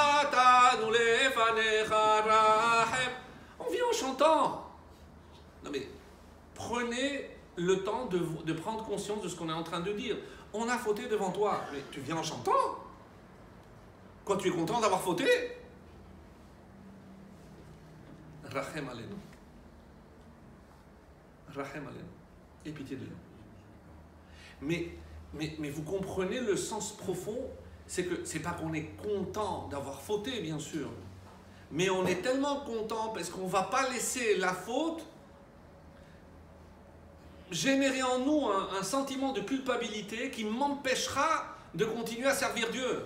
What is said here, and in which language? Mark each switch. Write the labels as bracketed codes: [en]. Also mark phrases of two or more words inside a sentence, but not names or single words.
[fr] On vient en chantant. Non mais, prenez le temps de prendre conscience de ce qu'on est en train de dire. On a fauté devant toi. Mais tu viens en chantant? Quoi, tu es content d'avoir fauté? [he] רחם עלינו. רחם עלינו. [fr] Aie pitié de nous. Mais vous comprenez le sens profond? C'est que c'est pas qu'on est content d'avoir fauté, bien sûr. Mais on est tellement content parce qu'on ne va pas laisser la faute générer en nous un sentiment de culpabilité qui m'empêchera de continuer à servir Dieu.